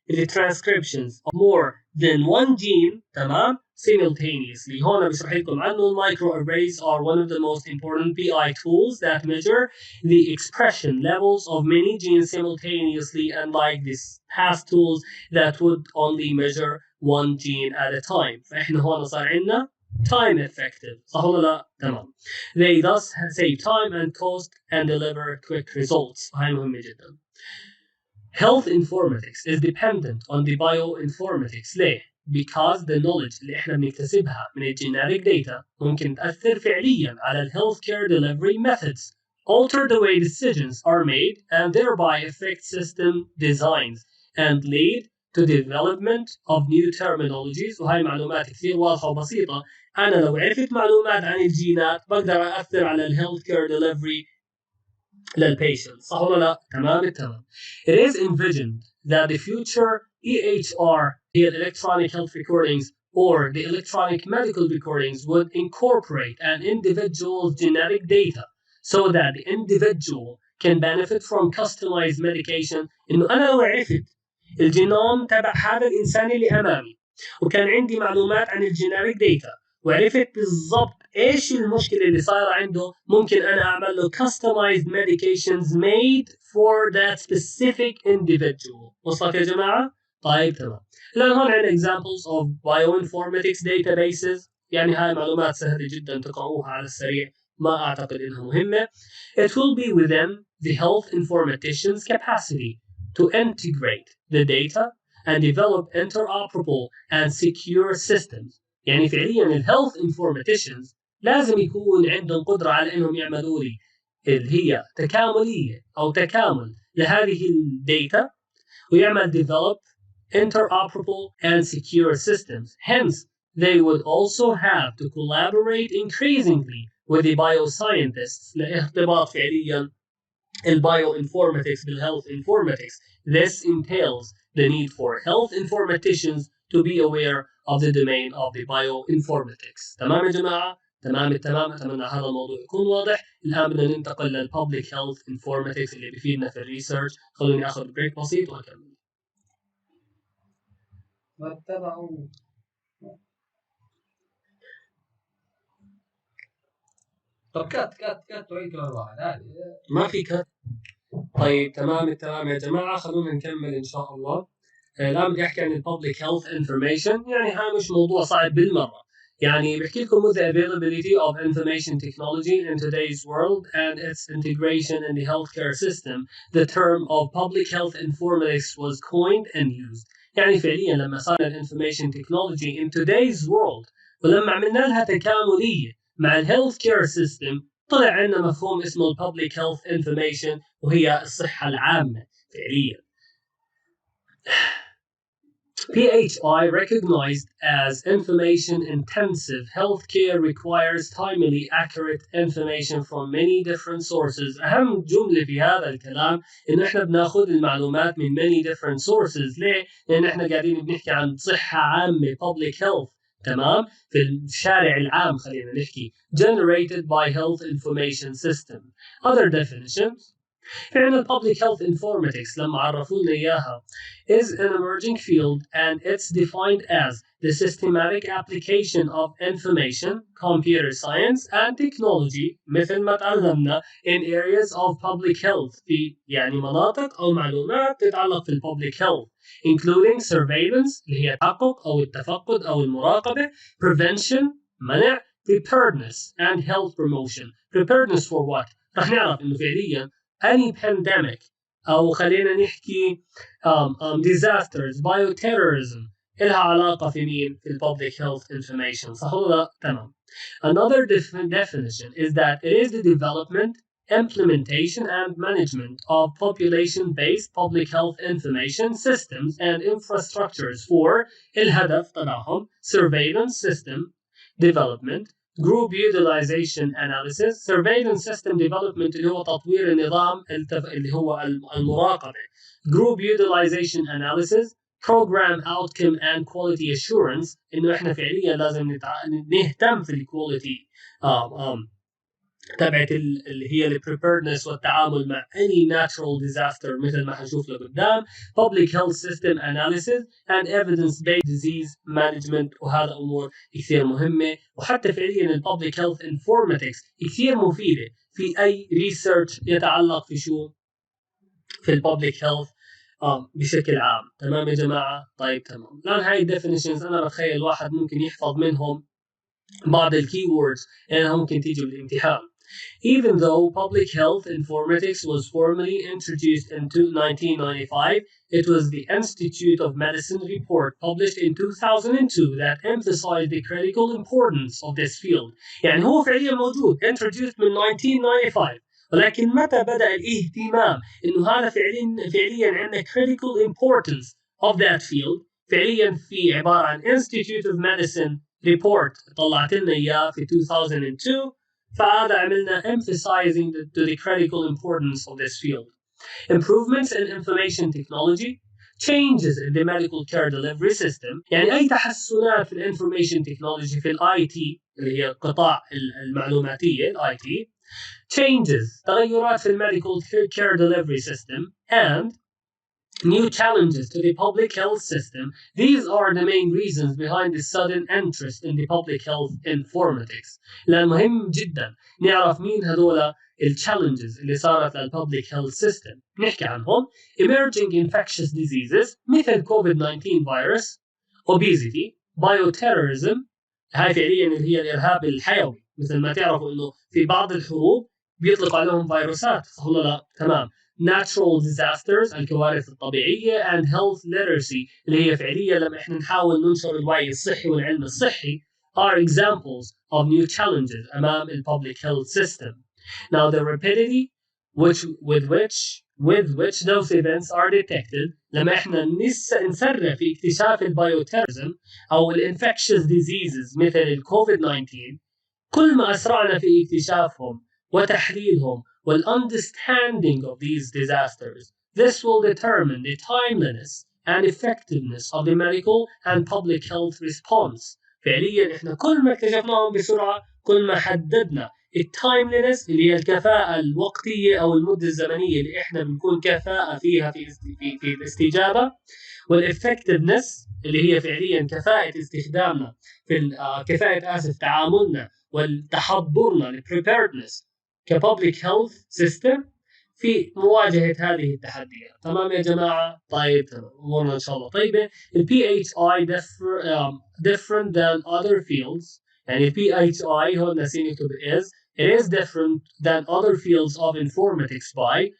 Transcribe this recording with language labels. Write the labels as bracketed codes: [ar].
[en] the transcriptions of more than one gene تمام simultaneously. [ar] هون بشرح لكم عنه [en] microarrays are one of the most important PI tools that measure the expression levels of many genes simultaneously, unlike these past tools that would only measure one gene at a time. [ar] فإحنا هون صار عندنا [en] time effective. [ar] صح ولا لا؟ تمام. [en] They thus save time and cost and deliver quick results. [ar] هاي مهمة جدا. [en] Health informatics is dependent on the bioinformatics. ليه؟ Because the knowledge [ar] اللي احنا بنكتسبها من الجينيريك [en] data [ar] ممكن تأثر فعليا على ال [en] healthcare delivery methods, alter the way decisions are made, and thereby affect system designs and lead to development of new terminologies. [ar] وهي معلومات كثير واضحة وبسيطة. أنا لو عرفت معلومات عن الجينات بقدر أأثر على ال healthcare delivery للpatient. صح ولا لا؟ تمام التمام. [en] It is envisioned that the future EHR, the electronic health recordings, or the electronic medical recordings would incorporate an individual's genetic data so that the individual can benefit from customized medication. [ar] إنه أنا لو عرفت الجينوم تبع هذا الإنسان اللي أمامي وكان عندي معلومات عن الجينيريك داتا وعرفت بالضبط ايش المشكله اللي صايره عنده ممكن انا اعمل له [en] customized medications made for that specific individual. [ar] وصلت يا جماعه؟ طيب تمام. الان هون عندنا [en] examples of bioinformatics databases. [ar] يعني هاي معلومات سهله جدا تقرؤوها على السريع، ما اعتقد انها مهمه. [en] It will be within the health informatician's capacity to integrate the data and develop interoperable and secure systems. [ar] يعني فعليا الهيلث انفورماتيشنز لازم يكون عندهم قدره على انهم يعملوا لي اللي هي تكامليه او تكامل لهذه الداتا ويعمل [en] develop interoperable and secure systems. Hence, they would also have to collaborate increasingly with the bioscientists [ar] لارتباط فعليا البايوinformatics بالhealth informatics. [en] This entails the need for health informaticians to be aware of the domain of the bioinformatics. [ar] تمام يا جماعة؟ تمام التمام. أتمنى هذا الموضوع يكون واضح. الآن بدنا ننتقل للpublic health informatics اللي بيفيدنا في الريسيرش. خلوني أخذ بريك بسيط وأكمل. طب كات تعيد كمان واحد ما في كات. طيب تمام التمام يا جماعة، خلونا نكمل إن شاء الله. الآن بدي أحكي عن الببليك هيلث انفورميشن. يعني هاي مش موضوع صعب بالمرة. يعني بحكي لكم [en] with the availability of information technology in today's world and its integration in the healthcare system, the term of public health informatics was coined and used. [ar] يعني فعليا لما صار الانفورميشن تكنولوجي [en] in today's world [ar] ولما عملنا لها تكاملية مع الهيلث كير سيستم طلع عندنا مفهوم اسمه الببليك هيلث انفورميشن وهي الصحة العامة فعليا. [en] PHI, recognized as information-intensive healthcare, requires timely, accurate information from many different sources. [ar] أهم جملة في هذا الكلام إنه إحنا بناخذ المعلومات من [en] many different sources. [ar] ليه؟ لأن إحنا قاعدين بنحكي عن صحة عامة public health. تمام؟ في الشارع العام خلينا نحكي [en] generated by health information system. Other definitions. فعلا public health informatics [ar] لما عرفونا إياها [en] is an emerging field and it's defined as the systematic application of information, computer science and technology [ar] مثل ما تعلمنا [en] in areas of public health [ar] في يعني مناطق أو معلومات تتعلق في [en] public health including surveillance [ar] اللي هي التحقق أو التفقد أو المراقبة, [en] prevention منع, preparedness and health promotion. Preparedness for what؟ [ar] رح نعرف إنه فعليا [en] any pandemic [ar] أو خلينا نحكي [en] disasters, bioterrorism [ar] إلها علاقة في مين؟ في public health information. صح ولا لا؟ تمام. [en] Another definition is that it is the development, implementation and management of population-based public health information systems and infrastructures for [ar] الهدف تبعهم [en] surveillance system development, group utilization analysis, surveillance system development [ar] اللي هو تطوير النظام اللي هو المراقبة, [en] group utilization analysis, program outcome and quality assurance [ar] إنه إحنا فعليا لازم نهتم في الكواليتي تبعت اللي هي preparedness والتعامل مع [en] any natural disaster [ar] مثل ما حنشوف لقدام. [en] public health system analysis and evidence based disease management، [ar] وهذا امور كثير مهمه. وحتى فعليا ال public health informatics كثير مفيده في اي research يتعلق في شو، في ال public health بشكل عام. تمام يا جماعه؟ طيب تمام. الان هاي definitions انا بتخيل واحد ممكن يحفظ منهم بعض الكي ووردز لانها ممكن تيجي بالامتحان. [en] Even though public health informatics was formally introduced in 1995, it was the Institute of Medicine report published in 2002 that emphasized the critical importance of this field. [ar] يعني هو فعليا موجود introduced من 1995، ولكن متى بدأ الاهتمام إنه هذا فعليا عندنا [en] critical importance of that field؟ [ar] فعليا في عبارة عن Institute of Medicine report طلعت لنا إياه في 2002. فهذا عملنا [en] emphasizing to the critical importance of this field. Improvements in information technology, changes in the medical care delivery system. [ar] يعني أي تحسنات في الانفورميشن تكنولوجي في الاي تي اللي هي القطاع المعلوماتية الاي تي. [en] changes [ar] تغيرات في الميديكال [en] care delivery system and new challenges to the public health system. These are the main reasons behind the sudden interest in the public health informatics. [ar] لأن مهم جدا نعرف مين هذول الchallenges اللي صارت للpublic health system. نحكي عنهم: [en] emerging infectious diseases مثل COVID-19 virus, obesity, bioterrorism. [ar] هاي فعليا اللي هي الإرهاب الحيوي. مثل ما تعرفوا إنه في بعض الحروب بيطلق عليهم فيروسات، صح ولا لا؟ تمام. [en] natural disasters [ar] الكوارث الطبيعية [en] and health literacy [ar] اللي هي فعليا لما احنا نحاول ننشر الوعي الصحي والعلم الصحي [en] are examples of new challenges أمام ال public health system. Now the rapidity with which those events are detected، [ar] لما احنا نسرع في اكتشاف البايوتيرزم أو الانفكشس [en] diseases [ar] مثل الكوفيد 19، كل ما أسرعنا في اكتشافهم وتحليلهم والunderstanding [en] of these disasters, this will determine the timeliness and effectiveness of the medical and public health response. [ar] فعليا احنا كل ما اكتشفناهم بسرعة كل ما حددنا التايملينس اللي هي الكفاءة الوقتية أو المدة الزمنية اللي احنا بنكون كفاءة فيها في الاستجابة، والeffectiveness اللي هي فعليا كفاءة استخدامنا في كفاءة تعاملنا والتحضرنا preparedness كpublic health system في مواجهة هذه التحديات. تمام يا جماعة؟ طيب تمام، أمورنا إن شاء الله طيبة. [en] ال PHI different than other fields. [ar] يعني ال PHI هون ناسين نكتب [en] it is different than other fields of informatics by.